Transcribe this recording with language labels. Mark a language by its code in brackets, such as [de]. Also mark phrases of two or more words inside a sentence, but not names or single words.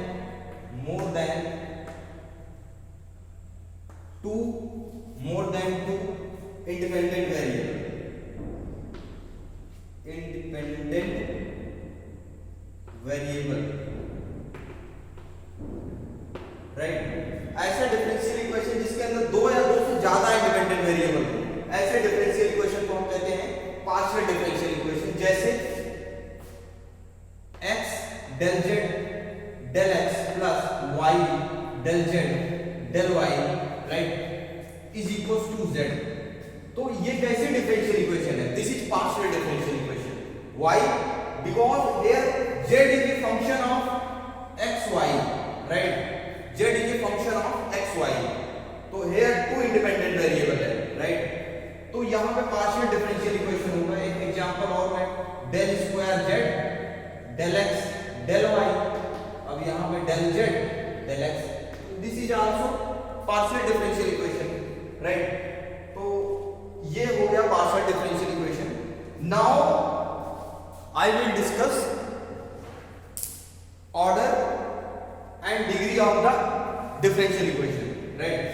[en] two independent variable राइट। [hi] ऐसा डिफरेंशियल इक्वेशन जिसके अंदर दो या दो से ज्यादा [en] independent variable [hi] हो, ऐसे [en] differential equation [hi] को हम कहते हैं [en] partial differential equation. जैसे x del z del x plus y del z del y right is equals to z. [hi] तो ये कैसी [en] differential equation [hi] है, [en] this is partial differential equation. why? because here z is a function of xy right, z is a function of xy, तो here two independent variable है राइट। [hi] तो यहाँ पे [en] partial differential equation [hi] होगा। एक एग्जांपल और है, [en] del square z del x del y, [hi] अब यहाँ पे [en] del z del x, this is also partial differential equation right. [hi] तो ये हो गया [en] partial differential equation. नाउ I will discuss order and degree of the differential equation, right?